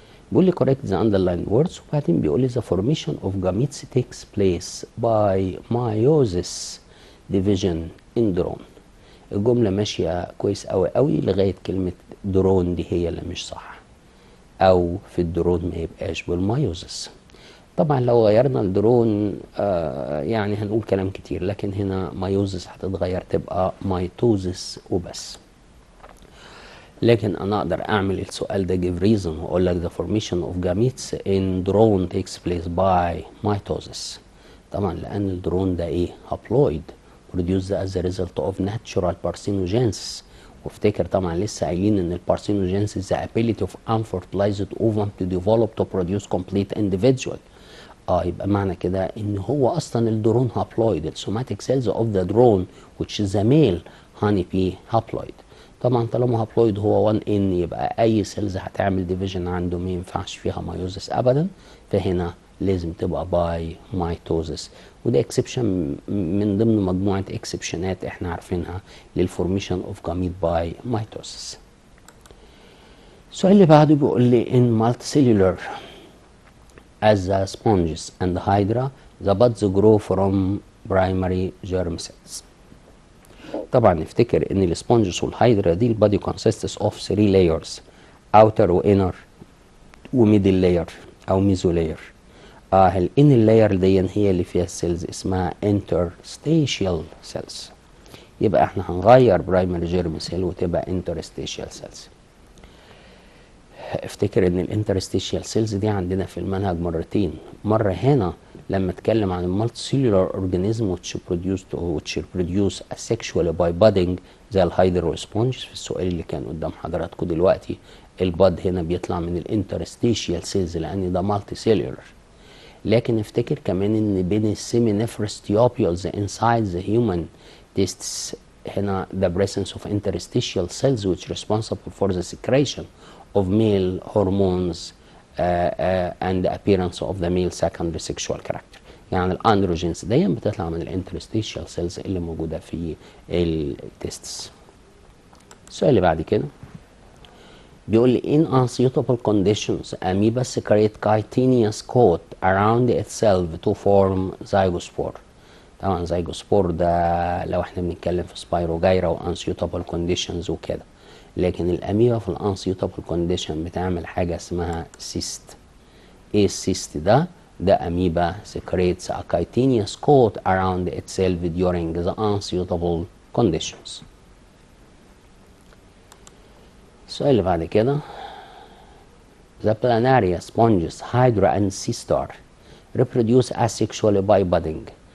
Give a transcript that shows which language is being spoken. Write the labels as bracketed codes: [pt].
[en] بيقول لي correct the underlined words، [ar] وبعدين بيقول لي [en] the formation of gametes takes place by meiosis division in drone. [ar] الجملة ماشية كويس قوي قوي لغاية كلمة درون دي هي اللي مش صح، أو في الدرون ما يبقاش بالمايوزس. طبعا لو غيرنا الدرون يعني هنقول كلام كتير، لكن هنا مايوزس هتتغير تبقى مايتوزس وبس. لكن انا اقدر اعمل السؤال ده give reason واقول لك [en] the formation of gametes in drone takes place by mitosis. [ar] طبعا لان الدرون ده ايه؟ [en] haploid produced as a result of natural parthenogenesis. [ar] وافتكر طبعا لسه قايلين ان البارثينوجينيسيس [en] the ability of unfertilized ovum to develop to produce complete individual. [ar] يبقى معنى كده ان هو اصلا الدرون haploid. [en] السوماتيك cells of the drone which is a male honeybee haploid. [ar] طبعا طالما هابلويد هو 1 ان، يبقى اي سيلز هتعمل ديفيجن عنده ما ينفعش فيها مايوزس ابدا، فهنا لازم تبقى باي مايتوزس. وده اكسبشن من ضمن مجموعه اكسبشنات احنا عارفينها للفورميشن اوف جاميت باي مايتوزس. [en] السؤال اللي بعده بيقول لي in multicellular as the sponges and the hydra the buds grow from primary germ cells. [ar] طبعا نفتكر ان السبونجز والهايدرا دي البادي [en] consists of 3 layers outer [ar] وinner وميدل لاير او ميزو لاير. الانر لاير دي هي اللي فيها السيلز اسمها interstitial cells. يبقى احنا هنغير برايمري جيرم سيل وتبقى interstitial cells. افتكر ان الانترستيشيال سيلز دي عندنا في المنهج مرتين، مره هنا لما اتكلم عن المالتيسيلولار اورجانيزم [en] which produce asexually by budding [ar] زي الهايدرو سبونج. في السؤال اللي كان قدام حضراتكم دلوقتي الباد هنا بيطلع من الانترستيشيال سيلز لان ده مالتي سيلولار. لكن افتكر كمان ان بين السيمينيفرس تيوبيولز [en] inside the human testes هنا the presence of interstitial cells which responsible for the secretion of male hormones and the appearance of the male secondary sexual character. [ar] يعني الاندروجينز دي بتطلع من الانترستيشيال سيلز اللي موجوده في التستس. [en] السؤال اللي بعد كده بيقول لي in unsuitable conditions amoeba secrete chitinous coat around itself to form zygospore. [ar] طبعا zygospore ده لو احنا بنتكلم في سبايروجايرا وانسيوتابل كونديشنز وكده، لكن الاميبا في الانسيوتابل كونديشن بتعمل حاجه اسمها سيست. ايه السيست ده؟ ده اميبا [en] secretes a chitinous coat around itself during the unsuitable conditions. [ar] السؤال اللي بعد كده [en] The planaria, sponges, hydra and sea star reproduce asexually by budding.